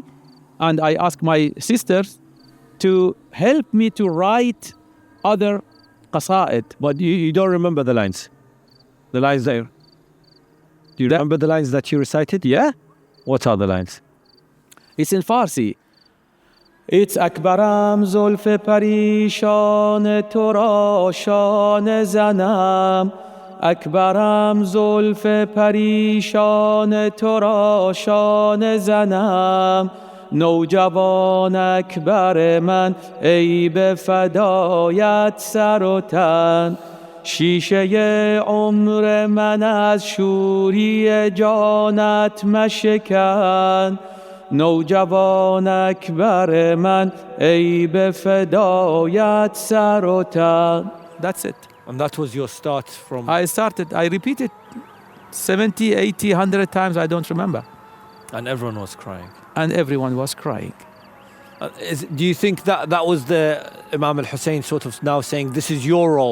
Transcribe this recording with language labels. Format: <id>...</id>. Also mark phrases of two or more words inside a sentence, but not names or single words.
<en>And I asked my sisters to help me to write other qasa'id. But you don't remember the lines? The lines there? Do you remember the lines that you recited? Yeah. What are the lines? It's in Farsi. It's</en> <fa>اکبرم زلف پریشان تو را شانه زنم اکبرم زلف پریشان تو را شانه زنم نوجوان اکبر من ای به فدایت سر و تن شیشه عمر من از شوری جانت مشکن نوجوان اکبر من ای به فدایت سر و تن.</fa> <en>That's it. And that was your start from... I repeated 70, 80, 100 times, I don't remember. And everyone was crying. And everyone was crying. Do you think that was the Imam al-Hussein sort of now saying this is your role?</en>